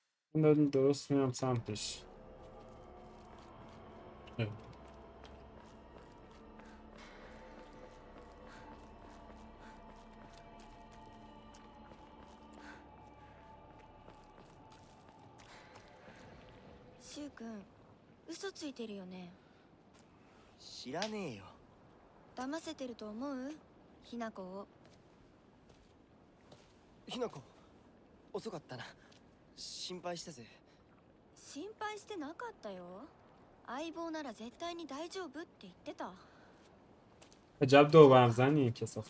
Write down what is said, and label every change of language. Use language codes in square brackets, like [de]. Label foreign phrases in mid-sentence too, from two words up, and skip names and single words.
[fa] من درست میرم سمتش. اه. [ja] シュウ君嘘ついてるよね。知らねえよ。騙せてると思うひなこを。ひなこ遅かったな。心配したぜ。心配してなかったよ。相棒なら絶対に大丈夫って言ってた。 [fa] عجب دو برم زنی کسافت.